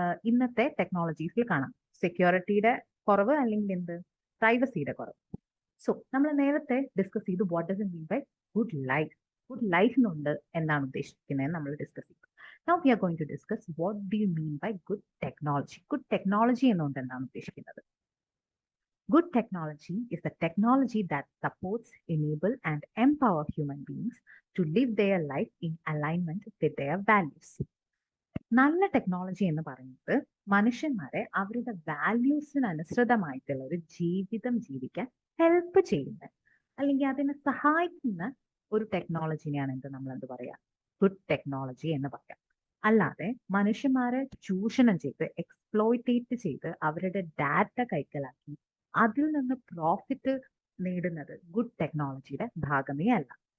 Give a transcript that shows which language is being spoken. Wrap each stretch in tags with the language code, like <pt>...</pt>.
<ml>ഇന്നത്തെ ടെക്നോളജീസിൽ കാണാം. സെക്യൂരിറ്റിയുടെ കുറവ് അല്ലെങ്കിൽ എന്ത്, പ്രൈവസിയുടെ കുറവ്. സോ നമ്മൾ നേരത്തെ ഡിസ്കസ് ചെയ്തു</ml> <en>What does it mean by good life.</en> <ml>Good life എന്നുണ്ട് എന്താണ് ഉദ്ദേശിക്കുന്നത് നമ്മൾ ഡിസ്കസ് ചെയ്തു.</ml> <en>Now we are going to discuss what do you mean by good technology.</en> <ml>Good technology എന്നുകൊണ്ട് എന്താണ് ഉദ്ദേശിക്കുന്നത്?</ml> <en>Good technology is the technology that supports, enable, and empower human beings to live their life in alignment with their values.</en> <ml>നല്ല technology എന്ന് പറയുന്നത് മനുഷ്യന്മാരെ അവരുടെ വാല്യൂസിന് അനുസൃതമായിട്ടുള്ള ഒരു ജീവിതം ജീവിക്കാൻ ഹെൽപ്പ് ചെയ്യുന്ന അല്ലെങ്കിൽ അതിനെ സഹായിക്കുന്ന ഒരു ടെക്നോളജിനെയാണ് നമ്മൾ എന്ത് പറയാ, ഗുഡ് ടെക്നോളജി എന്ന് പറയാം. അല്ലാതെ മനുഷ്യന്മാരെ ചൂഷണം ചെയ്ത് എക്സ്പ്ലോയിറ്റേറ്റ് ചെയ്ത് അവരുടെ ഡാറ്റ കൈക്കലാക്കി അതിൽ നിന്ന് പ്രോഫിറ്റ് നേടുന്നത് ഗുഡ് ടെക്നോളജിയുടെ ഭാഗമേ അല്ല.</ml>